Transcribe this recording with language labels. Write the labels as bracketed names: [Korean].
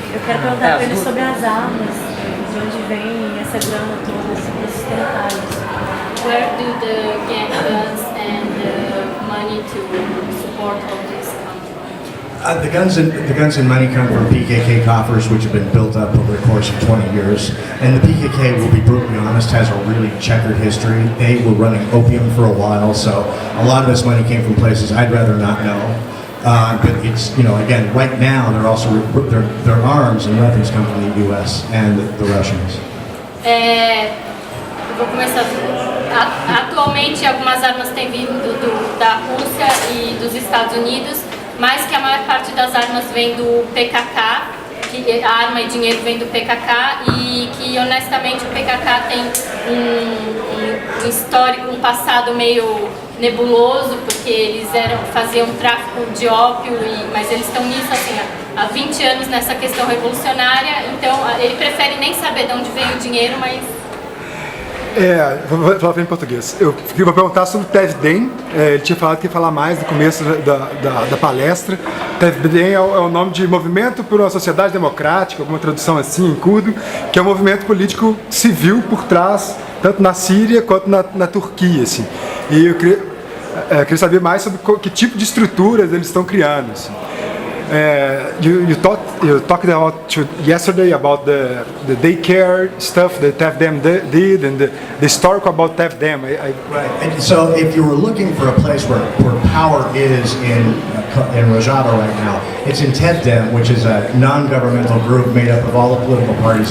[Portuguese] Eu quero perguntar para ele sobre as armas. De onde vem essa grana toda, esses detalhes? [English] Where do the guns and the money to support all this come from? The guns and money come from PKK coffers, which have been built up over the course of 20 years. And the PKK, we'll be brutally honest, has a really checkered history. They were running opium for a while, so a lot of this money came from places I'd rather not know. But it's, again, right now, they're also, their arms and weapons come from the U.S. and the Russians. [Portuguese] Vou começar. Atualmente, algumas armas têm vindo da Rússia e dos Estados Unidos, mas que a maior parte das armas vem do PKK, que arma e dinheiro vem do PKK e que honestamente o PKK tem um histórico, um passado meio nebuloso, porque eles faziam tráfico de ópio, mas eles estão nisso assim, há 20 anos nessa questão revolucionária, então ele prefere nem saber de onde vem o dinheiro, mas... Vou falar em português. Eu vou perguntar sobre o Tev Den. Ele tinha falado que ia falar mais no começo da palestra. Tev Den é o nome de Movimento por uma Sociedade Democrática, alguma tradução assim em curdo, que é um movimento político civil por trás, tanto na Síria quanto na Turquia. Assim. E eu queria saber mais sobre que tipo de estruturas eles estão criando. Assim. [English] You talked yesterday about the daycare stuff that TEFDEM did and the historical about TEFDEM. Right. And so, if you were looking for a place where power is in Rojava right now, it's in TEFDEM, which is a non-governmental group made up of all the political parties.